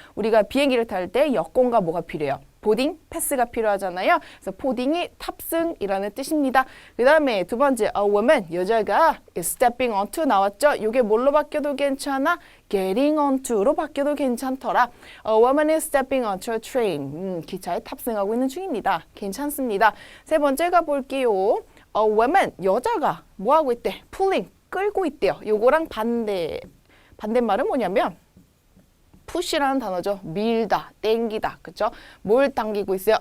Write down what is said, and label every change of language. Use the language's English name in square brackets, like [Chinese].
[Korean] 우리가 비행기를 탈 때 여권과 뭐가 필요해요? 보딩, 패스가 필요하잖아요. 그래서 보딩이 탑승이라는 뜻입니다. 그 다음에 두 번째, [English] a woman, [Korean] 여자가 [English] is stepping onto [Korean] 나왔죠? 이게 뭘로 바뀌어도 괜찮아? [English] getting onto [Korean] 로 바뀌어도 괜찮더라. [English] A woman is stepping onto a train. [Korean] 기차에 탑승하고 있는 중입니다. 괜찮습니다. 세 번째 가볼게요. [English] A woman, [Korean] 여자가 뭐 하고 있대? [English] pulling, [Korean] 끌고 있대요. 요거랑 반대말은 뭐냐면 push라는 단어죠. 밀다, 땡기다, 그쵸? 뭘 당기고 있어요?